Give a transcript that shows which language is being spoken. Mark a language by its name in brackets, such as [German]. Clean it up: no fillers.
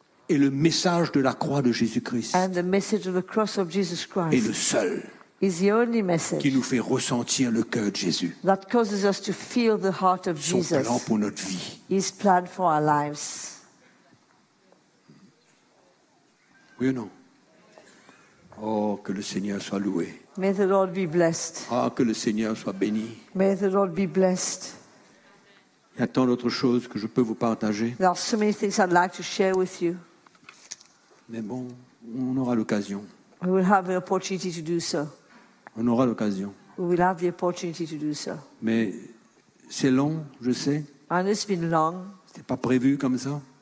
[French] Et le message de la croix de Jésus-Christ [English] And the message of the cross of Jesus Christ [French] est le seul [English] is the only message [French] qui nous fait ressentir le cœur de Jésus. [English] That causes us to feel the heart of Jesus. [French] Son plan pour notre vie. [English] His plan for our lives. [French] Oui ou non? Oh, que le Seigneur soit loué. [English] May the Lord be blessed. [French] Ah, que le Seigneur soit béni. [English] May the Lord be blessed. [French] Il y a tant d'autres choses que je peux vous partager. [English] There are so many things I'd like to share with you. [French] Mais bon, on aura l'occasion. [English] We will have the opportunity to do so. [French] On aura l'occasion. [English] We will have the opportunity to do so. [French] Mais c'est long, je sais. [English] And it's been long. [French] C'était pas prévu comme ça.